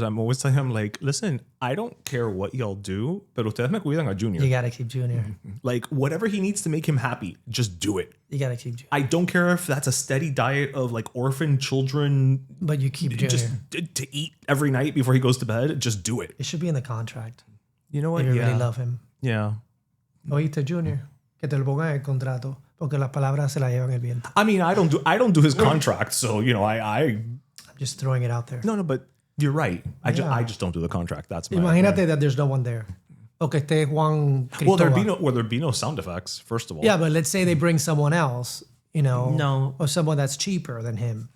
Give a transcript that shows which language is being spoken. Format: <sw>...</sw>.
<en>I'm always telling him like, listen, I don't care what y'all do,</en> <es>pero ustedes me cuidan a Junior.</es> <en>You gotta keep Junior. Like whatever he needs to make him happy, just do it. You gotta keep Junior. I don't care if that's a steady diet of like orphan children, but you keep Junior. Just to eat every night before he goes to bed. Just do it. It should be in the contract. You know what? If you really love him. Yeah.</en> <es>Oíste, Junior, que te lo pongan en el contrato. Porque las palabras se las llevan el viento.</es> <en>I mean, I don't do his contract, so I'm just throwing it out there. No, but you're right. I just don't do the contract. That's my</en> <es>Imagínate</es> <en>that there's no one there. Okay,</en> <es>esté Juan Cristóbal.</es> <en>There'd be no sound effects, first of all. Yeah, but let's say they bring someone else, no, or someone that's cheaper than him.</en>